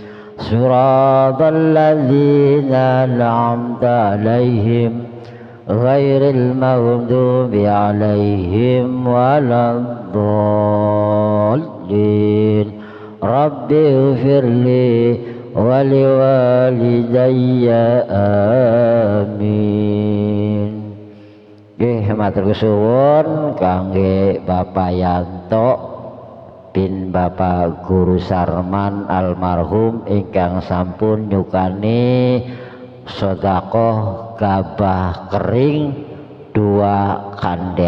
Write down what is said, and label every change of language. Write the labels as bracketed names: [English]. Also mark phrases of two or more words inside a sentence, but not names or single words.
[Arabic] صراط الذين أنعمت عليهم غير المغضوب عليهم ولا الضالين. رب اغفر لي ولوالدي آمين. [Javanese] Nggih matur suwun kangge Bapak Yanto bin Bapak Guru Sarman almarhum ingkang sampun nyukani sedekah gabah kering 2 kandek.